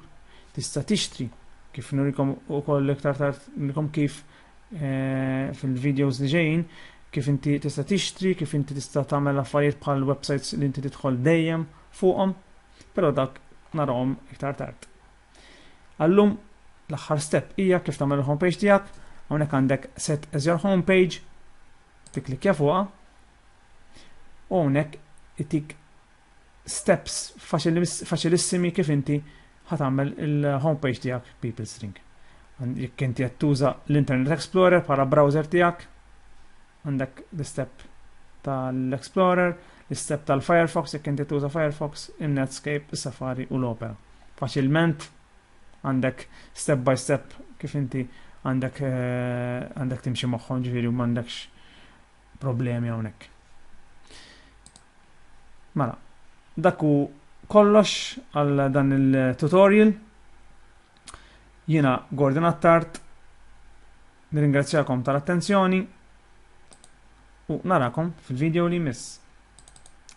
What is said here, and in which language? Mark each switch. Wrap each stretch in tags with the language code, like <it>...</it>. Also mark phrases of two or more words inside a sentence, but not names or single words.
<mt>Tista' tixtri kif nurikom ukoll iktar tard nurikom kif fil-videos li ġejjin kif inti tista' tixtri, kif inti tista' tagħmel affarijiet bħal websites li inti tidħol dejjem fuqhom, però dak narahom iktar tard. Allum l-aħħar step hija kif tagħmel il-homepage tiegħek, hawnhekk għandek</mt> <en>set as your homepage,</en> <mt>tikklikja fuqha u hawnhekk itik steps faċilissimi kif inti ħatamel il-homepage tiegħek</mt> <en>people string.</en> <mt>Jekk inti qed tuża l-Internet Explorer bħala browser tiegħek, għandek l-step tal-Explorer, l-step tal-Firefox jekk inti tuża Firefox, il-Netscape, is-Safari u l-Opera. Faċilment għandek</mt> <en>step by step</en> <mt>kif inti għandek timxi moħħhom ġifieri u m'għandekx problemi hawnhekk. Mela, dak hu kollox għal dan il-tutorial. Jiena Gordon Attart, nirringrazzjakom tal-attenzjoni u narakom fil-video li jmiss.</mt>